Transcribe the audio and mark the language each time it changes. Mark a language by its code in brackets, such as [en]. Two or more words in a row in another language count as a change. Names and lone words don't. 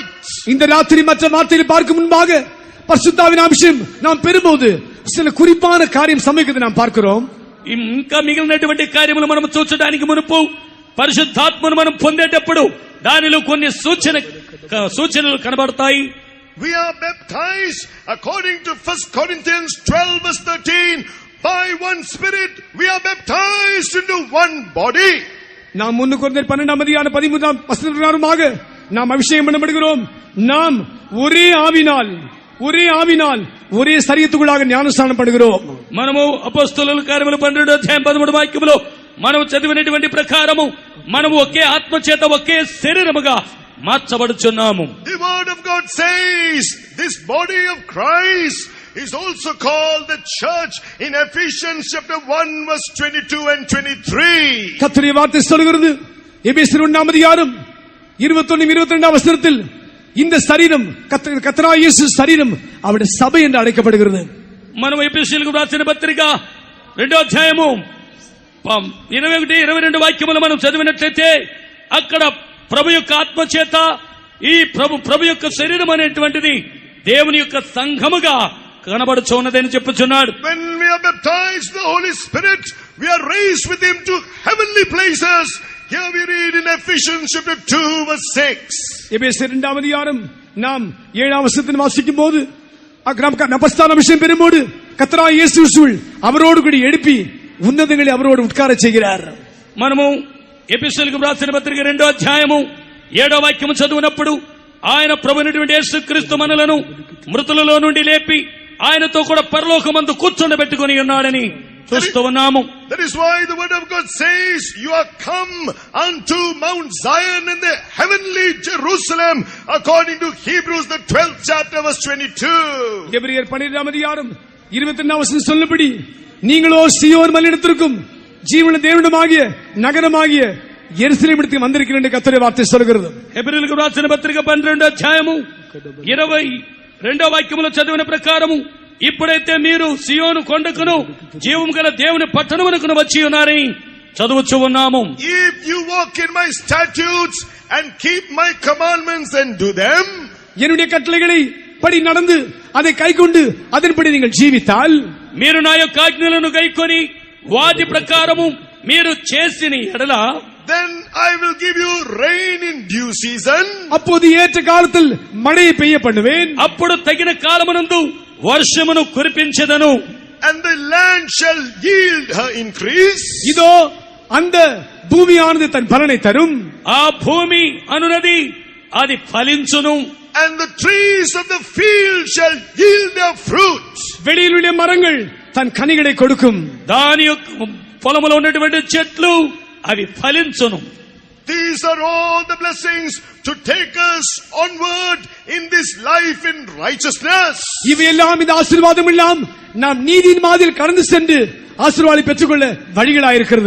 [ta] இந்த ராத்திரி மற்ற வார்த்தைகளை பார்க்கும் முன்பாக பரிசுத்தாவின் அபிஷேகம் நாம் பெறும்போது சில குறிப்பான காரியம் சம்பவிக்கிறது நாம் பார்க்கிறோம். [te] ఇంకా మిగిలినటువంటి కార్యములు మనం చూచడానికి మునుపు పరిశుద్ధాత్మను మనం పొందేటప్పుడు దానిలో కొన్ని సూచనలు కనబడతాయి. [en] We are baptized according to 1 Corinthians 12 verse 13 by one Spirit. We are baptized into one body. [ta] நாம் 1 கொரிந்தியர் 12ஆம் அதிகாரம் 13ஆம் வசனத்திற்கு நாம் அபிஷேகம் பண்ணப்படுகிறோம். நாம் ஒரே ஆவினால் ஒரே ஆவினால் ஒரே சரீரத்துக்குள்ளாக ஞானஸ்நானம் பண்ணுகிறோம். [te] మనము అపొస్తలుల కార్యములు 12వ అధ్యాయం 13వ వాక్యములో మనం చదివినటువంటి ప్రకారము మనము ఒకే ఆత్మ చేత ఒకే శరీరముగా మార్చబడుచున్నాము. [en] The word of God says this body of Christ is also called the church in Ephesians chapter 1 verse 22 and 23. [ta] கர்த்தருடைய வார்த்தை சொல்கிறது எபேசியர் 1ஆம் அதிகாரம் 21 22ஆம் வசனத்தில் இந்த சரீரம் கர்த்தராகிய இயேசு சரீரம் அவருடைய சபை என்று அழைக்கப்படுகிறது. [te] మనం ఎఫెసీయులకు రాసిన పత్రిక 2వ అధ్యాయము 21 22 వాక్యములు మనం చదివినట్లయితే అక్కడ ప్రభు యొక్క ఆత్మ చేత ఈ ప్రభు యొక్క శరీరం అనేటువంటిది దేవుని యొక్క సంఘముగా కనబడుచున్నదని చెప్పుచున్నాడు. [en] When we are baptized in the Holy Spirit, we are raised with him to heavenly places. Here we read in Ephesians chapter 2 verse 6. [ta] எபேசியர் 2ஆம் அதிகாரம் நாம் 7ஆம் வசனத்தில் வாசிக்கும் போது அப்போஸ்தல அபிஷேகம் பெறும்போது கர்த்தராகிய இயேசுவுக்குள் அவரோடு கூட எழுப்பி ఉన్నதங்களை அவரோடு உட்கார செய்கிறார். [te] మనము ఎఫెసీయులకు రాసిన పత్రిక 2వ అధ్యాయము 7వ వాక్యము చదివినప్పుడు ఆయన ప్రభువైనటువంటి యేసుక్రీస్తు మనలను మృతులలో నుండి లేపి ఆయనతో కూడా పరలోకమందు కూర్చొని ఉన్నాడని చూస్తూ ఉన్నాము. [en] That is why the word of God says, you are come unto Mount Zion in the heavenly Jerusalem, according to Hebrews the 12th chapter verse 22. [ta] எபிரேயர் 12ஆம் அதிகாரம் 22ஆம் வசனம் சொல்லபடி நீங்களோ சீயோன் மலையிடத்திற்கும் ஜீவனுள்ள தேவனுமாகிய நகரமாகிய எருசலேமிடத்துக்கு வந்திருக்கிறீர்கள் என்று கர்த்தருடைய வார்த்தை சொல்கிறது. [te] హెబ్రీయులకు రాసిన పత్రిక 12వ అధ్యాయము 22వ వాక్యములో చదివిన ప్రకారము ఇప్పుడైతే మీరు సియోను కొండకును జీవము గల దేవుని పట్టణమునకును వచ్చి ఉన్నారని చదువుచూ ఉన్నాము. [en] If you walk in my statutes and keep my commandments and do them, [ta] என்னுடைய கட்டளைகளை படி நடந்து அதை கைக்கொண்டு அதன்படி நீங்கள் ஜீவித்தால், [te] మీరు నా యొక్క ఆజ్ఞలను గైకొని వాటి ప్రకారము మీరు చేసిన ఎడల, [en] then I will give you rain in due season. [ta] அப்போது ஏற்ற காலத்தில் மழையை பெய்ய பண்ணுவேன். [te] అప్పుడు తగిన కాలమునందు వర్షమును కురిపించెదను. [en] And the land shall yield her increase. [ta] இதோ அந்த பூமியானது தன் பலனை தரும். [te] ఆ భూమి అనునది అది ఫలించును. [en] And the trees of the field shall yield their fruit. [ta] வெளியில் உள்ள மரங்கள் தன் கனிகளை கொடுக்கும். [te] దాని యొక్క పొలములో ఉన్నటువంటి చెట్లు అవి ఫలించును. [en] These are all the blessings to take us onward in this life in righteousness. [ta] இவையெல்லாம் இந்த ஆசீர்வாதம் எல்லாம் நாம் நீதியின் மாதில் கடந்து சென்று ஆசீர்வாதத்தை பெற்றுக்கொள்ள வழிகளாயிருக்கிறது.